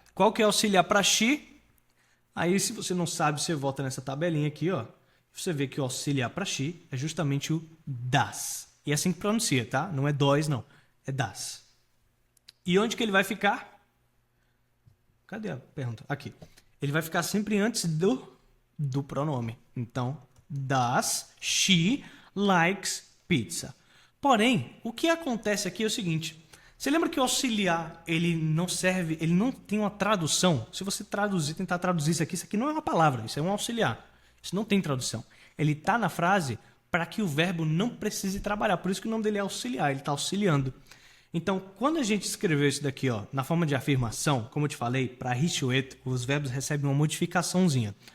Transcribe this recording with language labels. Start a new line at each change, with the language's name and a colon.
Portuguese: Qual que é o auxiliar para she? Aí, se você não sabe, você volta nessa tabelinha aqui, ó. Você vê que o auxiliar para she é justamente o das. E é assim que pronuncia, tá? Não é dois, não. É das. E onde que ele vai ficar? Cadê a pergunta? Aqui. Ele vai ficar sempre antes do pronome.
English: Então, das, she likes pizza.
Portuguese: Porém, o que acontece aqui é o seguinte. Você lembra que o auxiliar, ele não serve, ele não tem uma tradução? Se você tentar traduzir isso aqui não é uma palavra, isso é um auxiliar. Isso não tem tradução. Ele está na frase para que o verbo não precise trabalhar. Por isso que o nome dele é auxiliar, ele está auxiliando. Então, quando a gente escreveu isso daqui, ó, na forma de afirmação, como eu te falei, para reach it, os verbos recebem uma modificaçãozinha.